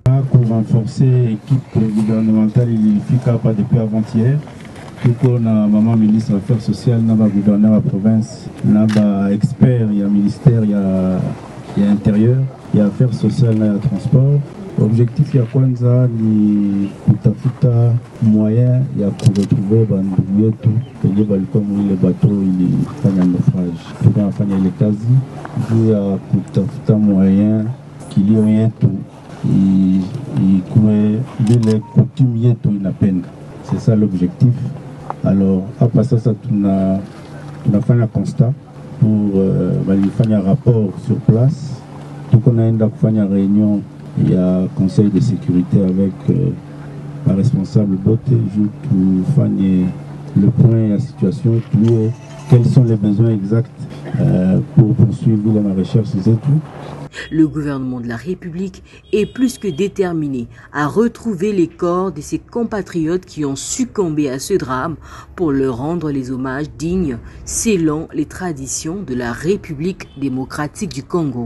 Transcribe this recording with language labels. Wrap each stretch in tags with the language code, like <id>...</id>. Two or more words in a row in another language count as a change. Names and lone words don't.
<fr>Pour renforcer l'équipe gouvernementale, il est capable depuis avant-hier. Tout comme la maman ministre des Affaires sociales, le gouverneur de la province, le expert, il y a ministère, il y a intérieur, il y a affaires sociales, il y a transport.</fr> <sw>L'objectif ya kwanza ni kutafuta moyen ya kuretrouver bandugu yetu kwenye balikuwa mwile bato ilifanya naufrage. Tunafanya ile kazi juu ya kutafuta moyen kilio yetu ikuwe vile coutume yetu inapenda.</sw> <fr>C'est ça l'objectif. Alors</fr> <sw>hapa sasa tunafanya</sw> <fr>constat pour balifanya rapport sur place.</fr> <sw>Tuko naenda kufanya réunion.</sw> <fr>Il y a un conseil de sécurité avec un responsable botte pour faire le point de la situation, quels sont les besoins exacts pour poursuivre la recherche et tout. Le gouvernement de la République est plus que déterminé à retrouver les corps de ses compatriotes qui ont succombé à ce drame pour leur rendre les hommages dignes selon les traditions de la République démocratique du Congo.</fr>